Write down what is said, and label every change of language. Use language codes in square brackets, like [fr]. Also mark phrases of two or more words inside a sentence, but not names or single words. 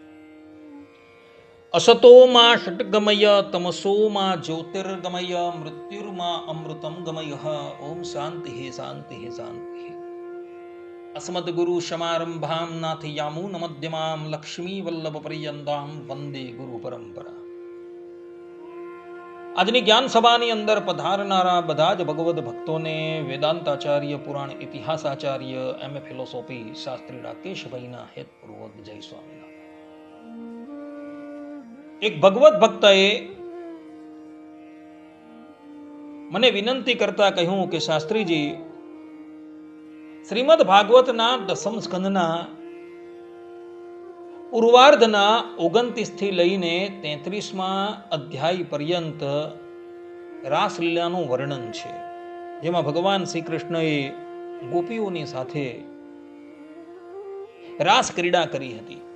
[sa] असतो मा षट्गमय तमसो मा ज्योतिर्गमय मृत्युर्मा अमृतं गमयः। ओम शान्तिः शान्तिः शान्तिः। अस्मद्गुरु समारम्भां नाथयामुनमध्यमां लक्ष्मीवल्लभपर्यन्तां वन्दे गुरु परंपरा। [gu] આજની જ્ઞાન સભાની અંદર પધારનારા બધા જ ભગવદ ભક્તોને વેદાંતાચાર્ય, પુરાણ ઇતિહાસાચાર્ય, એમ.એ. ફિલોસોફી શાસ્ત્રી રાકેશભાઈના હેતપૂર્વક જય સ્વામિનારાયણ। એક ભગવદ ભક્તએ મને વિનંતી કરતા કહ્યું કે શાસ્ત્રીજી, શ્રીમદ ભાગવતના દસમ સ્કંદના પૂર્વાર્ધના 29 થી લઈને 33મા અધ્યાય પર્યંત રાસલીલાનું વર્ણન છે, જેમાં ભગવાન શ્રી કૃષ્ણએ ગોપીઓની સાથે રાસ ક્રીડા કરી હતી।